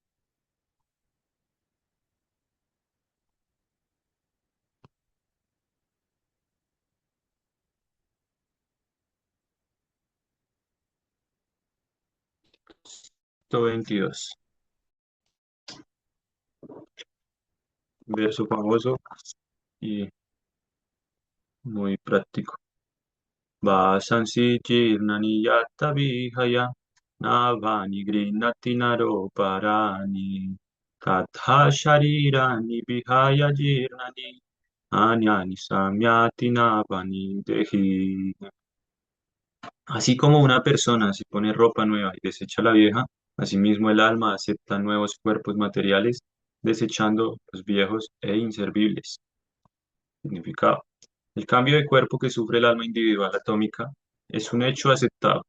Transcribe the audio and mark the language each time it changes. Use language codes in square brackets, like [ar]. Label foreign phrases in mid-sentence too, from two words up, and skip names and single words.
[es] 22, verso famoso y muy práctico. [sa] Vasansi jirnani yatta vihaya navani grinnati naro parani Tatha sharirani vihaya jirnani anyani samyati navani dehi. [es] Así como una persona se pone ropa nueva y desecha la vieja, asimismo el alma acepta nuevos cuerpos materiales, desechando los viejos e inservibles. Significado. El cambio de cuerpo que sufre el alma individual atómica es un hecho aceptado.